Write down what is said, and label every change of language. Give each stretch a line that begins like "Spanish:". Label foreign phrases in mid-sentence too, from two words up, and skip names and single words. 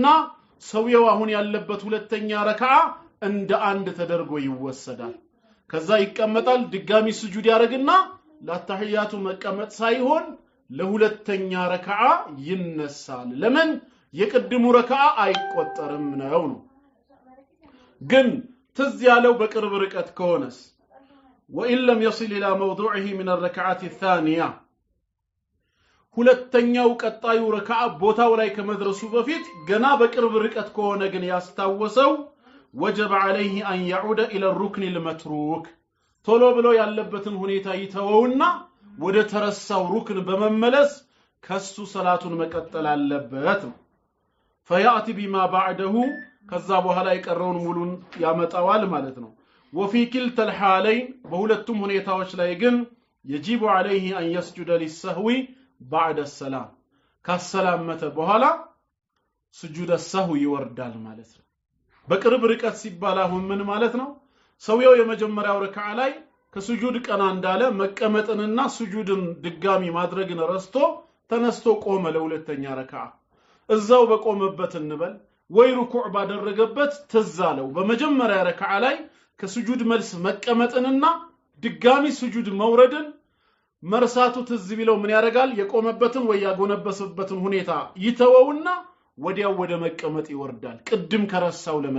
Amharic: ሰውየው አሁን ያለበት ሁለተኛ ረክዓ እንደ አንድ ተደርጎ ይወሰዳል ከዛ ይቀመጣል ድጋሚ ስጁድ ያረግና ለተህያቱ መቀመጥ ሳይሆን ለሁለተኛ ረክዓ ይነሳል ለምን የቅድሙ ረክዓ አይቆጠርም ነው ግን ትዝ ያለው በቅርብ ርቀት ከሆነስ
Arabic: وإن لم يصل إلى موضوعه من الركعات الثانية
Amharic: ሁለተኛው ቀጣዩ ረክዓ ቦታው ላይ ከመድረሱ በፊት ገና በቅርብ ርቀት ከሆነ ግን ያስታወሰው
Arabic: وجب عليه أن يعود إلى الركن المتروك
Amharic: ቶሎ ብሎ ያለበትን ሁኔታ ይተወውና ወደ ተረሳው ሩክን በመመለስ ከሱ ሰላቱን መቀጠል አለበት
Arabic: فيأتي بما بعده
Amharic: ከዛ በኋላ የቀረውን ሙሉን ያመጣዋል ማለት ነው
Arabic: وفي كلتا الحالين
Amharic: በሁለቱም ሁኔታዎች ላይ ግን يجب
Arabic: عليه أن يسجد للسهو بعد السلام
Amharic: ከሰላመተ በኋላ
Arabic: سجود السهو
Amharic: ይወርዳል ማለት ነው በቅርብ ርቀት ሲባል አሁን ምን ማለት ነው ሰውየው የመጀመሪያው ረክዓ ላይ ከስጁድ ቀና እንዳለ መቀመጥንና ስጁድን ድጋሚ ማድረግን ረስቶ ተነስቶ ቆመ ለሁለተኛ ረክዓ እዛው በቆመበት እንበል ወይ ሩኩዕ ባደረገበት ተዛለው በመጀመሪያ ረክዓ ላይ ከስጁድ መልስ መቀመጥንና ድጋሚ ስጁድ መውረድን መርሳቱ ትዝ ቢለው ምን ያደርጋል የቆመበትን ወይ ያጎነበሰበትን ሁኔታ ይተወውና ወዲያው ወደ መቀመጥ ይወርዳል ቅድም ከረሳው